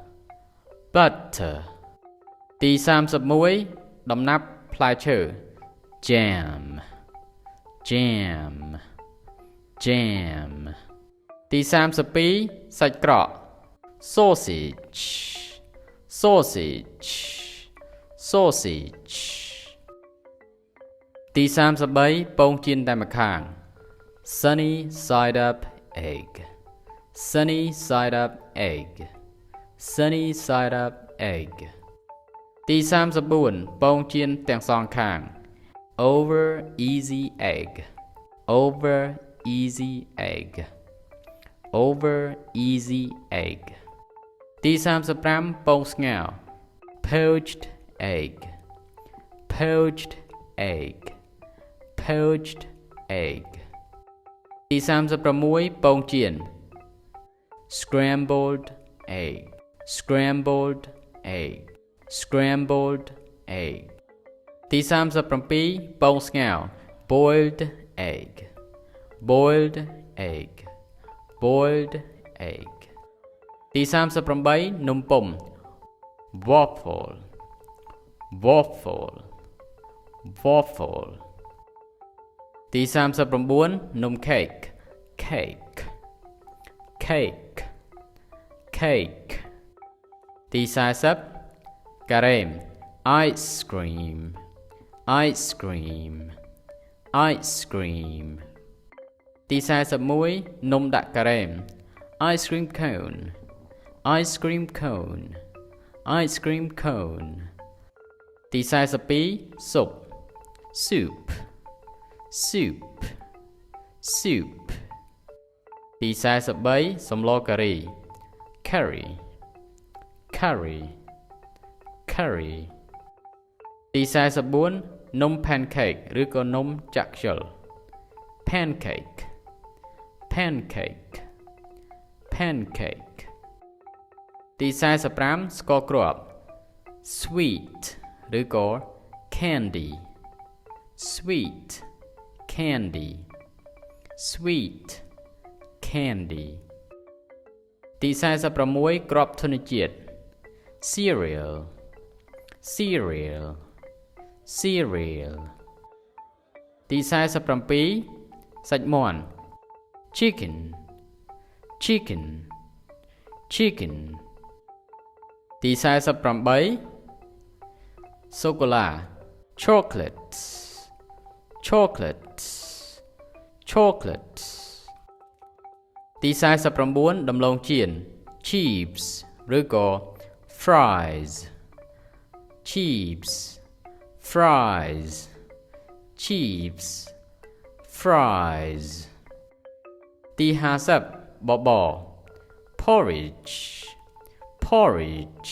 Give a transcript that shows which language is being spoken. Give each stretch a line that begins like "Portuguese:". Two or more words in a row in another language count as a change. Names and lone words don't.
Khmer: ទី31ដំណាប់ផ្លែឈើ
English: jam jam jam
Khmer: ទី32សាច់ក្រក
English: sausage sausage sausage
Khmer: ទី33ពង ចៀនតែម្ខាង
English: sunny side up egg sunny side up egg sunny side up egg
Khmer: ទី34ពងចៀនទាំងសងខាង
English: over easy egg over easy egg over easy egg
Khmer: ទី35ពងស្ងោរ
English: poached egg poached egg poached egg
Khmer: ទី36ពងចៀន
English: scrambled egg scrambled egg scrambled egg
Khmer: ទី37ពងស្ងោរ
English: boiled egg boiled egg boiled egg
Khmer: ទី38នំពុម្ព
English: waffle waffle waffle
Khmer: ទី39នំ
English: cake cake cake cake
Khmer: ទី40ការ៉េម
English: ice cream ice cream ice cream
Khmer: ទី41នំដាក់ការ៉េម
English: ice cream cone ice cream cone ice cream cone
Khmer: ទី42ស៊ុប
English: soup soup soup
Khmer: ទី43សម្លការី
English: curry curry curry
Khmer: ទី44នំ
English: pancake
Khmer: ឬក៏នំចាក់ខ្យល់
English: pancake pancake pancake
Khmer: ទី45ស្ករគ្រាប់
English: sweet ឬក៏ candy sweet candy sweet candy
Khmer: ទី46គ្រាប់ធនជាតិ
English: cereal cereal cereal
Khmer: ទី47សាច់មាន់
English: chicken chicken chicken ទី 48សូកូឡា chocolates chocolates chocolates
Khmer: ទី49ដំឡូងចៀន
English: chips ឬក៏ fries chips fries chips fries
Khmer: ទី50បបរ
English: porridge porridge